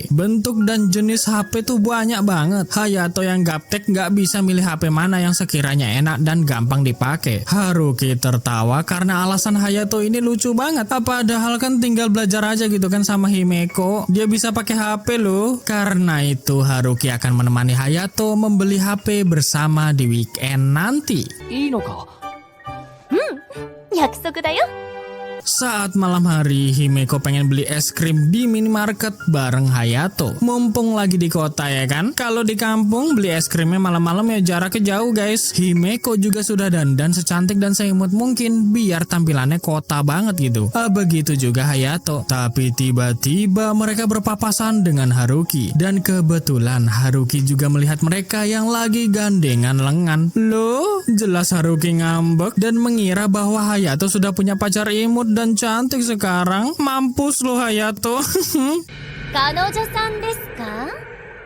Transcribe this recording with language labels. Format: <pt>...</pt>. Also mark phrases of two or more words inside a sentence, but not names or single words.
<id>Bentuk dan jenis HP tuh banyak banget. Hayato yang gaptek nggak bisa milih HP mana yang sekiranya enak dan gampang dipakai. Haruki tertawa karena alasan Hayato ini lucu banget. Padahal kan tinggal belajar aja gitu kan sama Himeko. Dia bisa pakai HP loh. Karena itu Haruki akan menemani Hayato membeli HP bersama di weekend nanti.</id> <ja>いいのか？約束だよ。</ja> <id>Saat malam hari, Himeko pengen beli es krim di minimarket bareng Hayato. Mumpung lagi di kota ya kan. Kalau di kampung beli es krimnya malam-malam ya jaraknya jauh guys. Himeko juga sudah dandan secantik dan seimut mungkin biar tampilannya kota banget gitu. Begitu juga Hayato. Tapi tiba-tiba mereka berpapasan dengan Haruki. Dan kebetulan Haruki juga melihat mereka yang lagi gandengan lengan. Loh, jelas Haruki ngambek dan mengira bahwa Hayato sudah punya pacar imut dan cantik sekarang. Mampus lo Hayato.</id> <ja>彼女さんですか</ja>